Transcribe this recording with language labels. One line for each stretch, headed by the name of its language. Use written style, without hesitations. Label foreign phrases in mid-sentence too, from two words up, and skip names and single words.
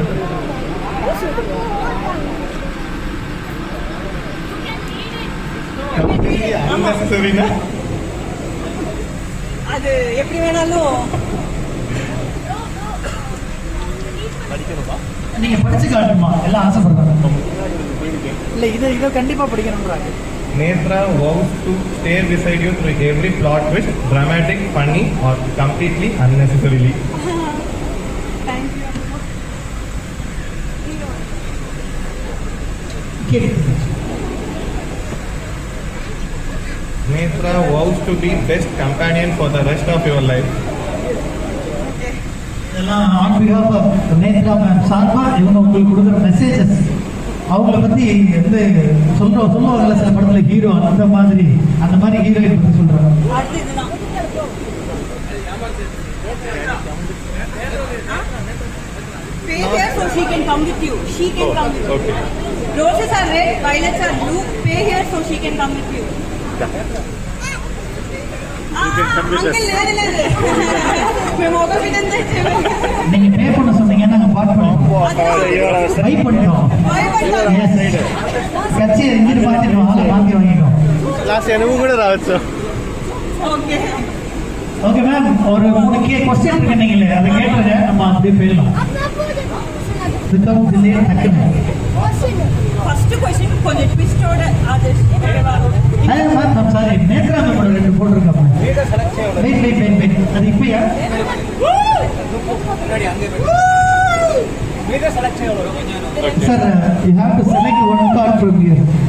Tamil: அது எப்படி வேணாலும் நீங்க படிச்சு காட்டுமா? எல்லாம் ஆசைப்படுறாங்க. இல்லை, இதை கண்டிப்பாக படிக்கணும்ன்றாங்க.
English: Netra vows to stay beside you through every plot twist, dramatic, funny, or completely unnecessarily. Thank you. Netra vows to be best companion for the rest of your life.
Tamil: இதெல்லாம்
English: on behalf of
Tamil: நேத்ரா மேம் சார்பாக இவங்க உங்களுக்கு கொடுக்குற மெசேஜஸ் அவங்கள பற்றி வந்து சொல்லுவாங்கல்ல சில படத்தில் ஹீரோ அந்த மாதிரி ஹீரோயின் பற்றி சொல்கிறாங்க. அடுத்து இதுதான்.
English: Pay here so she can come with you. She can come with you. Okay. Roses are red, violets are blue. Pay here so she can come with you. Uncle,
Telugu: లేదు. మేము ఒక విధంగా
Tamil: நீங்கள் பே பண்ண சொன்னீங்க நாங்கள் பாட் பண்ணுவோம் பை பண்ணிட்டோம். கட்சி எங்கிட்டு மாற்றிடுவோம் ஆளை மாற்றி வாங்கிட்டோம்.
Telugu: లాస్ట్ నువ్వు కూడా రావచ్చు. ఓకే
Tamil: ஓகே மேம் ஒரு 3 கொஸ்டின் இருக்கு நீங்களே அதை கேட்டுருங்க நம்ம அப்படியே போயிடலாம்.
English: without delay
Tamil: டக்குன்னு.
English: first question
Tamil: கொஞ்சம் ட்விஸ்டோட ஆதர்ஷ் மேம் சாரி நேத்ரா மேமோட 2 போட்டிருக்காங்க.
English: wait
Tamil: அது இப்பயா
English: sir you have to select one card from here.